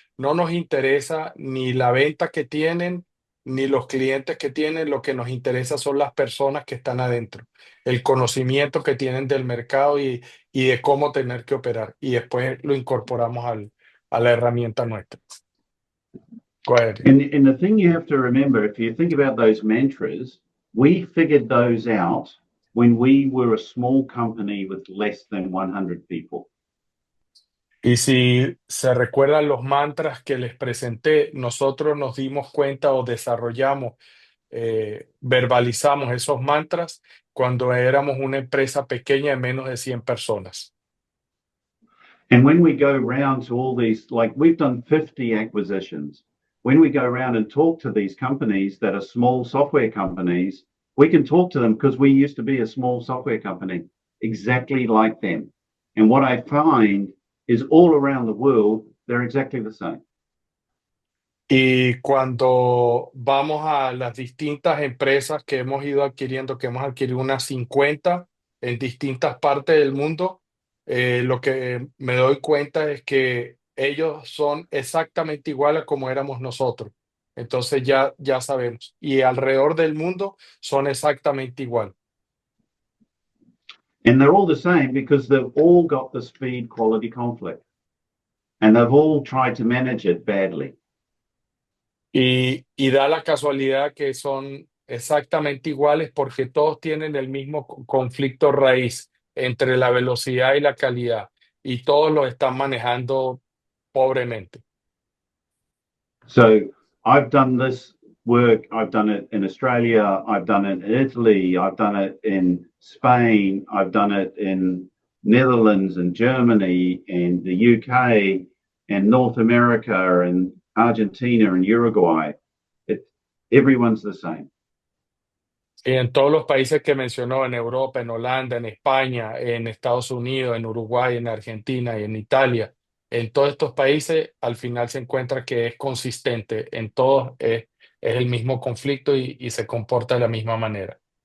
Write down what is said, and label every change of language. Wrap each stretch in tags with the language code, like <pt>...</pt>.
<es>No nos interesa ni la venta que tienen, ni los clientes que tienen. Lo que nos interesa son las personas que están adentro, el conocimiento que tienen del mercado y de cómo tener que operar. Y después lo incorporamos a la herramienta nuestra.</es> <en>Go ahead. And the thing you have to remember, if you think about those mantras, we figured those out when we were a small company with less than 100 people.</en> <es>Y si se recuerdan los mantras que les presenté, nosotros nos dimos cuenta o desarrollamos, verbalizamos esos mantras cuando éramos una empresa pequeña de menos de 100 personas.</es> <en>And when we go around to all these, like we've done 50 acquisitions, when we go around and talk to these companies that are small software companies, we can talk to them because we used to be a small software company, exactly like them. And what I find is all around the world, they're exactly the same.</en> <es>Y cuando vamos a las distintas empresas que hemos ido adquiriendo, que hemos adquirido unas 50 en distintas partes del mundo, lo que me doy cuenta es que ellos son exactamente iguales a como éramos nosotros. Entonces ya sabemos. Y alrededor del mundo son exactamente igual.</es> <en>And they're all the same because they've all got the speed quality conflict. And they've all tried to manage it badly.</en> <es>Y da la casualidad que son exactamente iguales porque todos tienen el mismo conflicto raíz entre la velocidad y la calidad, y todos lo están manejando pobremente.</es> <en>So I've done this work, I've done it in Australia, I've done it in Italy, I've done it in Spain, I've done it in Netherlands and Germany and the UK and North America and Argentina and Uruguay. Everyone's the same.</en> <es>Y en todos los países que mencionó, en Europa, en Holanda, en España, en Estados Unidos, en Uruguay, en Argentina y en Italia, en todos estos países, al final se encuentra que es consistente. En todos es el mismo conflicto y se comporta de la misma manera.</es>